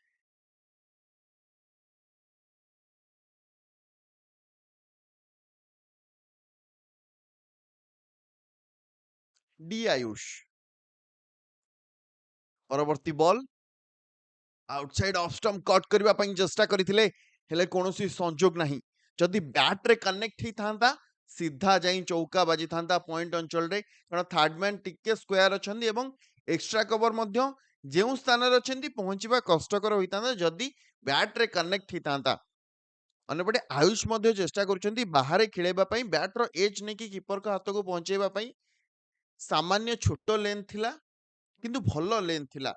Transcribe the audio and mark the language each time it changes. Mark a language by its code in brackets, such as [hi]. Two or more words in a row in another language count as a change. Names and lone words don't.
[or] ଡି ଆୟୁଷ ପରବର୍ତ୍ତୀ ବଲ୍ [en] outside off stump [or] କଟ୍ କରିବା ପାଇଁ ଚେଷ୍ଟା କରିଥିଲେ, ହେଲେ କୌଣସି ସଂଯୋଗ ନାହିଁ। ଯଦି ବ୍ୟାଟ୍ରେ କନେକ୍ଟ ହେଇଥାନ୍ତା, ସିଧା ଯାଇ ଚୌକା ବାଜିଥାନ୍ତା ପଏଣ୍ଟ ଅଞ୍ଚଳରେ, କାରଣ ଥାର୍ଡମ୍ୟାନ୍ ଟିକେ ସ୍କୋୟାର ଅଛନ୍ତି ଏବଂ [en] extra cover [or] मध्य ଯେଉଁ ସ୍ଥାନରେ ଅଛନ୍ତି ପହଞ୍ଚିବା କଷ୍ଟକର ହୋଇଥାନ୍ତା ଯଦି ବ୍ୟାଟ୍ରେ କନେକ୍ଟ ହେଇଥାନ୍ତା। ଅନ୍ୟପଟେ ଆୟୁଷ ମଧ୍ୟ ଚେଷ୍ଟା କରୁଛନ୍ତି ବାହାରେ ଖେଳିବା ପାଇଁ, ବ୍ୟାଟ୍ର ଏଜ୍ ନେଇକି କିପରଙ୍କ ହାତକୁ ପହଞ୍ଚେଇବା ପାଇଁ। ସାମାନ୍ୟ ଛୋଟ ଲେନ୍ଥ ଥିଲା କିନ୍ତୁ ଭଲ ଲେନ୍ଥ ଥିଲା।